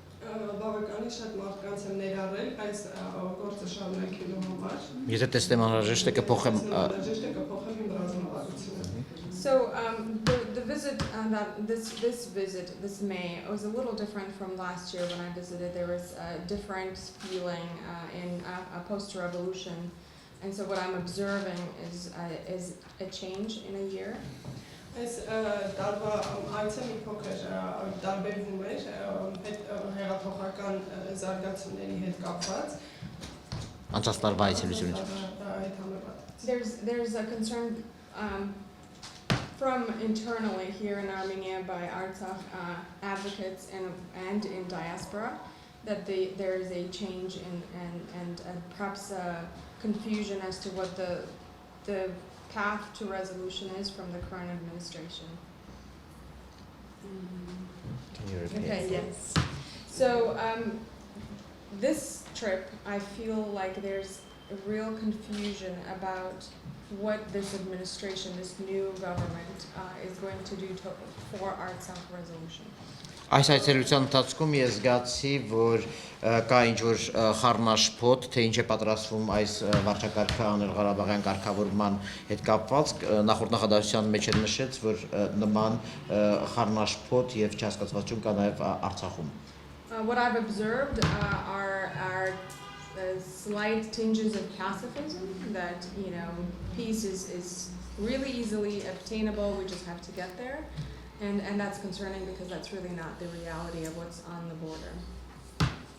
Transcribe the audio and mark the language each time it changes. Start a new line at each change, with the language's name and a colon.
Armenian: Բավականին շատ մարդկանց եմ ներառել այս գործը շարունակելու համար. Եթե տեսնեմ անհրաժեշտ է կփոխեմ իմ ռազմավարությունը.
English: So the visit this May was a little different from last year when I visited. There was a different feeling in a post-revolution, and so what I'm observing is a change in a year.
Armenian: Այս տարվա այցը մի փոքր տարբերվում էր հեղափոխական զարգացումների հետ կապված. Անցած տարվա այցելությունից.
English: There's a concern from internally here in Armenia by Artsakh advocates and in diaspora that there is a change and perhaps a confusion as to what the path to resolution is from the current administration. Can you repeat? Okay, yes. So this trip, I feel like there's a real confusion about what this administration, this new government, is going to do for Artsakh resolution.
Armenian: Այս այցելության ընթացքում ես զգացի, որ կա ինչ-որ խառնաշփոթ, թե ինչ է պատրաստվում այս վարչակարգը անել Ղարաբաղյան կարգավորման հետ կապված, նախորդ նախադասության մեջ էլ նշեց, որ նման խառնաշփոթ եւ չհասկացվածություն կա նաեւ Արցախում.
English: What I've observed are slight tinges of pacifism that, peace is really easily obtainable, we just have to get there. And that's concerning because that's really not the reality of what's on the border.